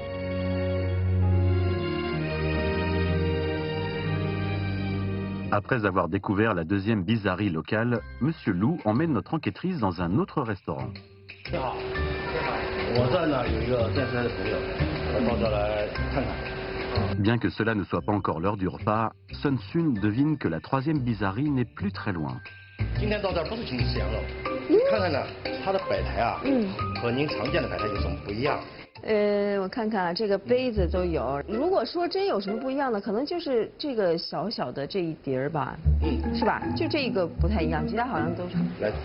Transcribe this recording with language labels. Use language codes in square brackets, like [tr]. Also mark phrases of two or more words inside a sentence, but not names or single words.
[fr] Après avoir découvert la deuxième bizarrerie locale, Monsieur Lou emmène notre enquêtrice dans un autre restaurant. Bien que cela ne soit pas encore l'heure du repas, Sun Xun devine que la troisième bizarrerie n'est plus très loin. [zh] 我看看啊，这个杯子都有。如果说真有什么不一样的，可能就是这个小小的这一碟儿吧，是吧？就这个不太一样，其他好像都是。